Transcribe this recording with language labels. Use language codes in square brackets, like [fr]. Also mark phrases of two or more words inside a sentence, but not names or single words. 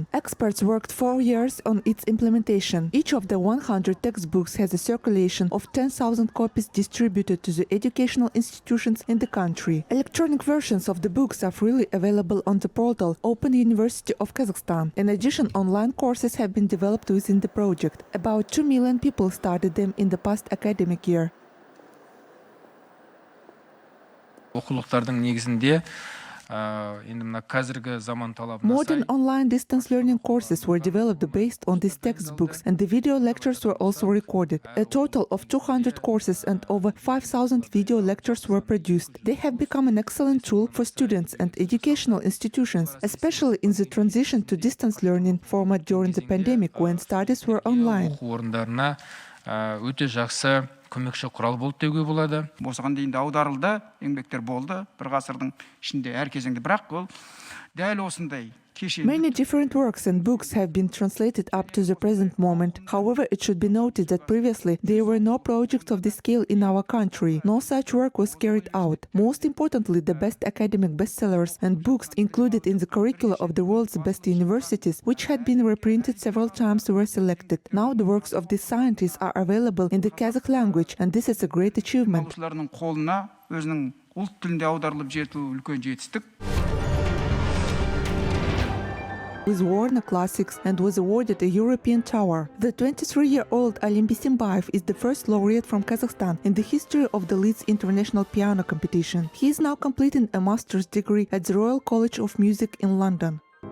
[en] Experts worked 4 years on its implementation. Each of the 100 textbooks has a circulation of 10,000 copies distributed to the educational institutions in the country. Electronic versions of the books are freely available on the portal Open University of Kazakhstan. In addition, online courses have been developed within the project. About 2 million people started them in the past academic year. [kk] Оқулықтардың негізінде енді мына қазіргі заман талабына [en] Modern online distance learning courses were developed based on these textbooks, and the video lectures were also recorded. A total of 200 courses and over 5,000 video lectures were produced. They have become an excellent tool for students and educational institutions, especially in the transition to distance learning format during the pandemic when studies were online. [kk] оқу орындарына өте жақсы көмекші құрал болды деуге болады. Осыған дейін де аударылды, еңбектер болды, бір ғасырдың ішінде әр кезеңде, бірақ ол дәл осындай [en] Many different works and books have been translated up to the present moment. However, it should be noted that previously there were no projects of this scale in our country. No such work was carried out. Most importantly, the best academic bestsellers and books included in the curricula of the world's best universities, which had been reprinted several times, were selected. Now the works of these scientists are available in the Kazakh language, and this is a great achievement. [kk] Оқушылардың қолына өзінің ұлт тілінде аударылып жету үлкен жетістік. [en] With Warner Classics and was awarded a European Tower. The 23-year-old Alim Bisimbayev is the first laureate from Kazakhstan in the history of the Leeds International Piano Competition. He is now completing a master's degree at the Royal College of Music in London.